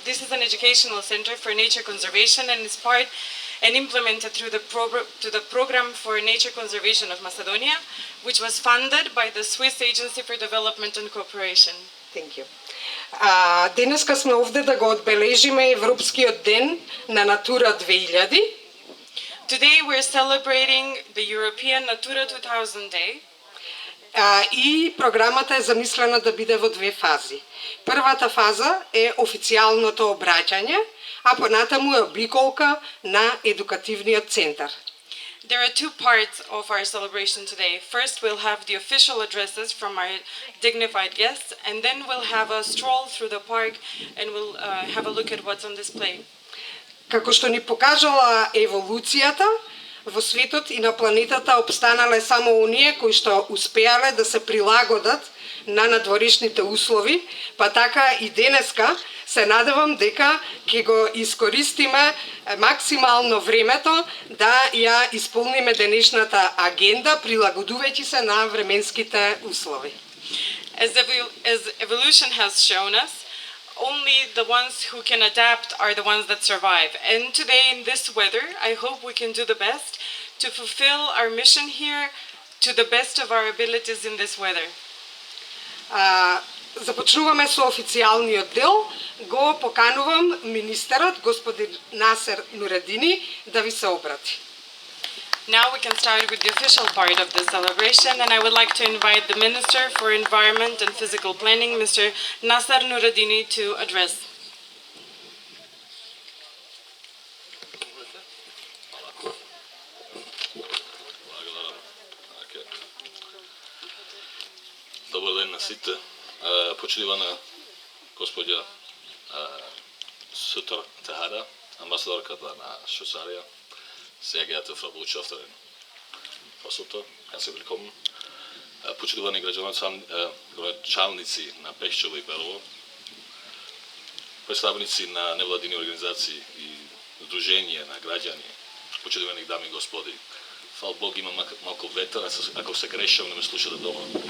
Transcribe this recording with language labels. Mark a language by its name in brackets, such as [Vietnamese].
[English] This is an educational center for nature conservation and is part and implemented through the program for nature conservation of Macedonia, which was funded by the Swiss Agency for Development and Cooperation. Thank you. [Macedonian] Денеска сме овде да го одбележиме Европскиот ден на Натура 2000. [English] Today we're celebrating the European Natura 2000 Day. [Macedonian] И програмата е замислена да биде во две фази. Првата фаза е официјалното обраќање, а понатаму е обиколка на едукативниот центар. [English] There are two parts of our celebration today. First, we'll have the official addresses from our dignified guests, and then we'll have a stroll through the park and we'll have a look at what's on display. [Macedonian] Како што ни покажала еволуцијата, во светот и на планетата опстанале само оние кои што успеале да се прилагодат на надворешните услови, па така и денеска се надевам дека ќе го искористиме максимално времето да ја исполниме денешната агенда, прилагодувајќи се на временските услови. [English] As evolution has shown us, only the ones who can adapt are the ones that survive. And today in this weather, I hope we can do the best to fulfill our mission here to the best of our abilities in this weather. [Macedonian] Започнуваме со официјалниот дел. Го поканувам министерот, господин Насер Нурадини, да ви се обрати. [English] Now we can start with the official part of the celebration, and I would like to invite the Minister for Environment and Physical Planning, Mr. Nasser Nuradini, to address. [Macedonian] Добар ден на сите. Почитувана господја Сутар Техада, амбасадорката на Швейцарија, [German] sehr geehrte Frau Botschafterin Frau Sutter, herzlich willkommen. [Macedonian] Почитувани граѓаници на Пешчево и Белово, представници на невладини организации и здруженија на граѓани, почитувани дами и господи. Фал Бог, има малку ветер, ако се грешам, не ме слушате дома.